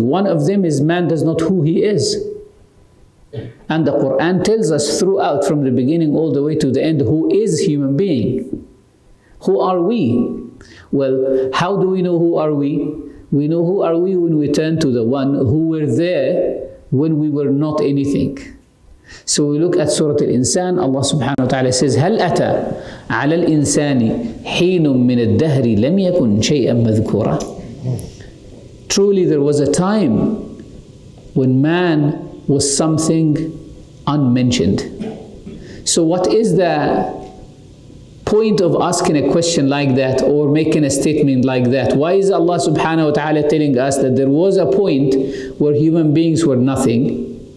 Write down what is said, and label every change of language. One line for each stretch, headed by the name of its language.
English: One of them is man does not know who he is. And the Quran tells us throughout, from the beginning all the way to the end, who is human being? Who are we? Well, how do we know who are we? We know who are we when we turn to the one who were there when we were not anything. So we look at Surah Al-Insan.
Arabic: Allah subhanahu wa ta'ala says, هَلْ أَتَى عَلَى الْإِنسَانِ حِينٌ مِّنَ الدَّهْرِ لَمْ يَكُنْ شَيْئًا مَذْكُورًا.
English: Truly there was a time when man was something unmentioned. So what is the point of asking a question like that or making a statement like that? Why is Allah subhanahu wa ta'ala telling us that there was a point where human beings were nothing?